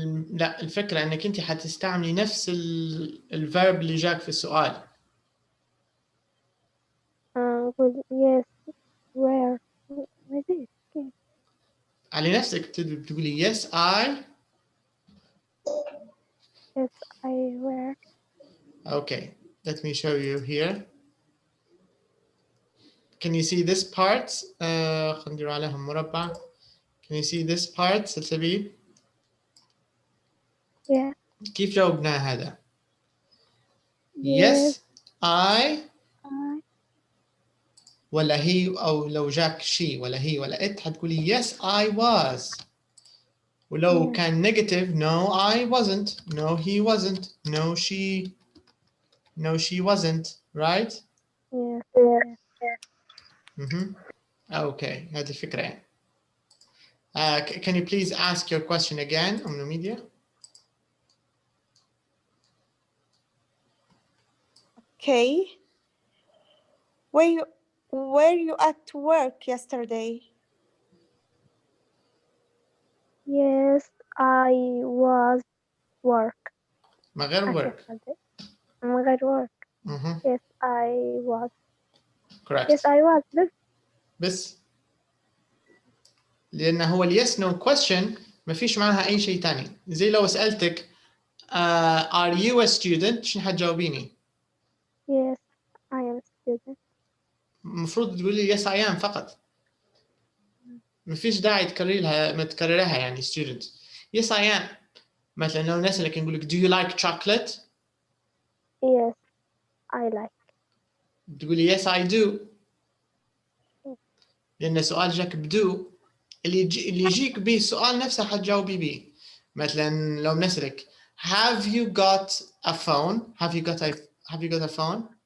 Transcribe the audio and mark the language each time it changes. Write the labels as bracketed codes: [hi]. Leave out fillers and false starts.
[ar] لا، الفكرة انك انت حتستعملي نفس الفيرب اللي جاك في السؤال. نقول [en] yes where. [ar] على نفسك تقولي [en] yes I. Yes, I wear. Okay, let me show you here. Can you see this part? [ar] خلينا ندير عليهم مربع. [en] Can you see this part سلسبيل؟ Yeah. [ar] كيف جاوبنا هذا؟ [en] Yes, I [ar] ولا هي، أو لو جاك [en] she [ar] ولا هي ولا it حتقولي [en] yes I was. [ar] ولو كان [en] negative no I wasn't, no he wasn't, no she wasn't, right? [ar] Okay, هذه الفكرة يعني. [en] Can you please ask your question again, Media? Okay. Were you at work yesterday? Yes, I was work. [ar] من غير work. من غير [en] work. Yes, I was. Correct. Yes, I was. [ar] بس لأن هو [en] yes no question [ar] ما فيش معها أي شيء تاني. زي لو سألتك [en] are you a student [ar] شنو حتجاوبيني؟ [en] Yes, I am a student. [ar] المفروض تقولي [en] yes I am [ar] فقط. ما فيش داعي تكررها يعني student. [en] Yes I am. [ar] مثلا لو نسألك نقول لك [en] do you like chocolate؟ Yes, I like. [ar] تقولي [en] yes I do. [ar] لأن السؤال جاك بدو، اللي يجيك به السؤال نفسه حتجاوبي به. مثلا لو نسألك [en] have you got a phone؟ have you got a phone؟